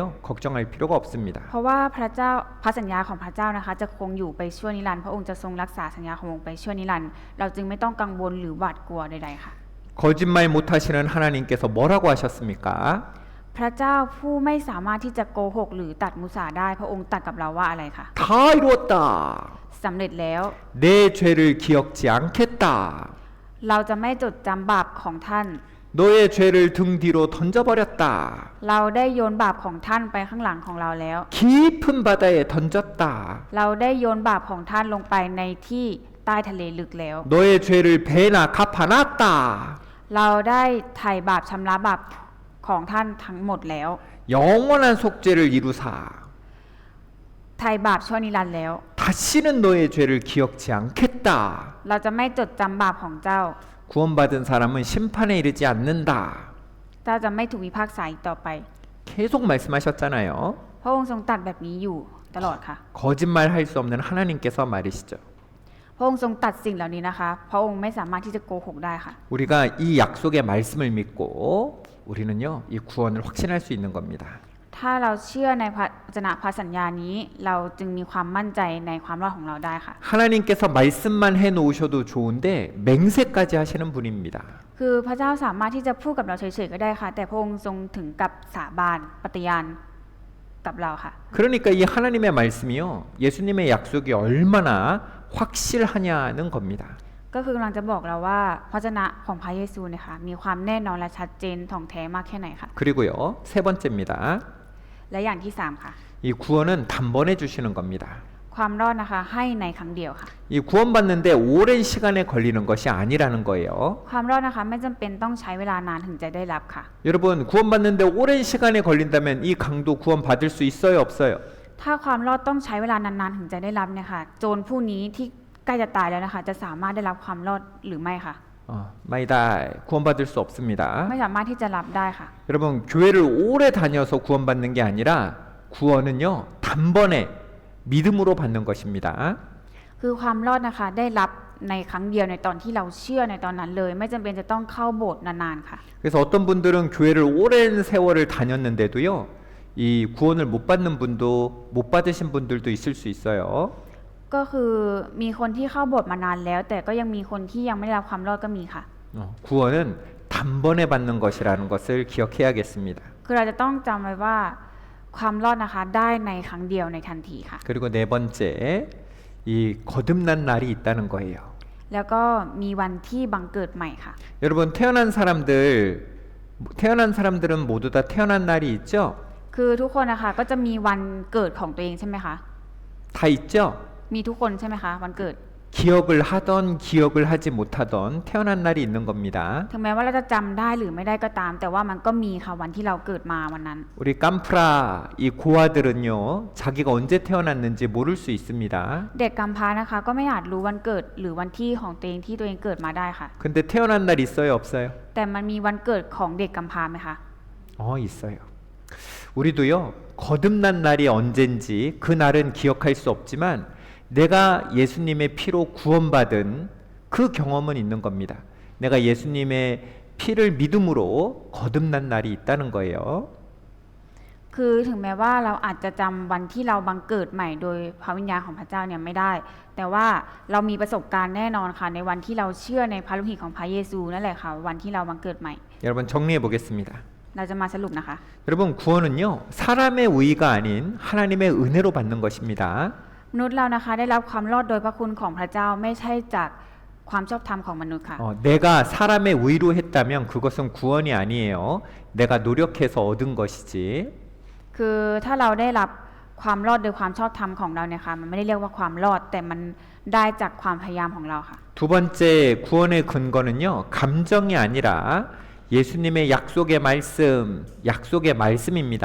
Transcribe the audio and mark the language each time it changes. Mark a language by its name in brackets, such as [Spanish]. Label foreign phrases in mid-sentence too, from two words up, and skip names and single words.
[Korean] 걱정할 필요가 없습니다. [Thai] เพราะว่าพระเจ้าพระสัญญาของพระเจ้านะคะจะคงอยู่ไปชั่วนิรันดร์พระองค์จะทรงรักษาสัญญาของพระองค์ไปชั่วนิรันดร์เราจึงไม่ต้องกังวลหรือหวาดกลัวใดๆค่ะ [Korean] 거짓말 못하시는 하나님께서 뭐라고 하셨습니까? [Thai] พระเจ้าผู้ไม่สามารถที่จะโกหกหรือตัดมุสาได้พระองค์ตัดกับเราว่าอะไรคะ [Korean] 다 이루었다. [Thai] สำเร็จแล้ว [Korean] 내 죄를 기억지 않겠다. [Thai] เราจะไม่จดจำบาปของท่าน [Korean] 너의 죄를 등 뒤로 던져버렸다. [Thai] เราได้โยนบาปของท่านไปข้างหลังของเราแล้ว [Korean] 깊은 바다에 던졌다. [Thai] เราได้โยนบาปของท่านลงไปในที่ใต้ทะเลลึกแล้ว [Korean] 너의 죄를 배나 갚아놨다. [Thai] เราได้ไถ่บาปชำระบาปของท่านทั้งหมดแล้ว [Korean] 영원한 속죄를 이루사 [Thai] ไถ่บาปชั่วนิรันดร์แล้ว [Korean] 다시는 너의 죄를 기억지 않겠다. [Thai] เราจะไม่จดจำบาปของเจ้า [Korean] 구원받은 사람은 심판에 이르지 않는다. [Thai] เจ้าจะไม่ถูกพิพากษาอีกต่อไป [Korean] 계속 말씀하셨잖아요. [Thai] พระองค์ทรงตรัสแบบนี้อยู่ตลอดค่ะ [Korean] 거짓말 할 수 없는 하나님께서 말이시죠. [Thai] พระองค์ทรงตรัสสิ่งเหล่านี้นะคะพระองค์ไม่สามารถที่จะโกหกได้ค่ะ [Korean] 우리가 이 약속의 말씀을 믿고 우리는요, 이 구원을 확신할 수 있는 겁니다. [Thai] ถ้าเราเชื่อในพระวจนะพระสัญญานี้ เราจึงมีความมั่นใจในความรอดของเราได้ค่ะ [Korean] 하나님께서 말씀만 해놓으셔도 좋은데 맹세까지 하시는 분입니다. [Thai] คือพระเจ้าสามารถที่จะพูดกับเราเฉยๆก็ได้ค่ะ แต่พระองค์ทรงถึงกับสาบานปฏิญาณกับเราค่ะ [Korean] 그러니까 이 하나님의 말씀이요, 예수님의 약속이 얼마나 확실하냐는 겁니다. [Thai] ก็คือกำลังจะบอกเราว่าพระวจนะของพระเยซูเนี่ยค่ะมีความแน่นอนและชัดเจนถ่องแท้มากแค่ไหนค่ะ [Korean] 그리고요, 세 번째입니다. [Thai] และอย่างที่3ค่ะ [Korean] 이 구원은 단번에 주시는 겁니다. [Thai] ความรอดนะคะให้ในครั้งเดียวค่ะ [Korean] 이 구원받는데 오랜 시간에 걸리는 것이 아니라는 거예요. [Thai] ความรอดนะคะไม่จำเป็นต้องใช้เวลานานถึงจะได้รับค่ะ [Korean] 여러분, 구원받는데 오랜 시간에 걸린다면 이 강도 구원받을 수 있어요, 없어요? [Thai] ถ้าความรอดต้องใช้เวลานานๆถึงจะได้รับเนี่ยค่ะโจรผู้นี้ที่ใกล้จะตายแล้วนะคะจะสามารถได้รับความรอดหรือไม่ค่ะ [Korean] 마이다 구원받을 수 없습니다. [Thai] ไม่สามารถที่จะรับได้ค่ะ [Korean] 여러분, 교회를 오래 다녀서 구원받는 게 아니라 구원은요, 단번에 믿음으로 받는 것입니다. [Thai] คือความรอดนะคะได้รับในครั้งเดียวในตอนที่เราเชื่อในตอนนั้นเลย ไม่จำเป็นจะต้องเข้าโบสถ์นานๆค่ะ [Korean] 그래서 어떤 분들은 교회를 오랜 세월을 다녔는데도요, 이 구원을 못 받는 분도 못 받으신 분들도 있을 수 있어요. [Thai] ก็คือมีคนที่เข้าโบสถ์มานานแล้ว แต่ก็ยังมีคนที่ยังไม่ได้รับความรอดก็มีค่ะ [Korean] 구원은 단번에 받는 것이라는 것을 기억해야겠습니다. [Thai] คือเราจะต้องจำไว้ว่าความรอดนะคะได้ในครั้งเดียวในทันทีค่ะ [Korean] 그리고 네 번째, 이 거듭난 날이 있다는 거예요. [Thai] แล้วก็มีวันที่บังเกิดใหม่ค่ะ [Korean] 여러분, 태어난 사람들은 모두 다 태어난 날이 있죠? [Thai] คือทุกคนนะคะก็จะมีวันเกิดของตัวเองใช่ไหมคะ [Korean] 다 있죠? [Thai] มีทุกคนใช่ไหมคะวันเกิด [Korean] 기억을 하던 기억을 하지 못하던 태어난 날이 있는 겁니다. [Thai] ถึงแม้ว่าเราจะจำได้หรือไม่ได้ก็ตาม แต่ว่ามันก็มีค่ะวันที่เราเกิดมาวันนั้น [Korean] 우리 깜프라 이 고아들은요, 자기가 언제 태어났는지 모를 수 있습니다. [Thai] เด็กกำพร้านะคะก็ไม่อาจรู้วันเกิดหรือวันที่ของตัวเองที่ตัวเองเกิดมาได้ค่ะ [Korean] 근데 태어난 날 있어요, 없어요? [Thai] แต่มันมีวันเกิดของเด็กกำพร้าไหมคะ [Korean] 있어요. 우리도요, 거듭난 날이 언젠지 그 날은 기억할 수 없지만 내가 예수님의 피로 구원받은 그 경험은 있는 겁니다. 내가 예수님의 피를 믿음으로 거듭난 날이 있다는 거예요. [Thai] คือถึงแม้ว่าเราอาจจะจำวันที่เราบังเกิดใหม่โดยพระวิญญาณของพระเจ้าเนี่ยไม่ได้ แต่ว่าเรามีประสบการณ์แน่นอนค่ะในวันที่เราเชื่อในพระโลหิตของพระเยซูนั่นแหละค่ะวันที่เราบังเกิดใหม่ [Korean] 여러분 정리해 보겠습니다. [Thai] เราจะมาสรุปนะคะ [Korean] 여러분 구원은요 사람의 의가 아닌 하나님의 은혜로 받는 것입니다. [Thai] มนุษย์เรานะคะได้รับความรอดโดยพระคุณของพระเจ้าไม่ใช่จากความชอบธรรมของมนุษย์ค่ะ [Korean] 내가 사람의 의로 했다면 그것은 구원이 아니에요. 내가 노력해서 얻은 것이지. [Thai] คือถ้าเราได้รับความรอดโดยความชอบธรรมของเราเนี่ยค่ะมันไม่ได้เรียกว่าความรอดแต่มันได้จากความพยายามของเราค่ะ [Korean] 두 번째 구원의 근거는요 감정이 아니라 예수님의 약속의 말씀입니다.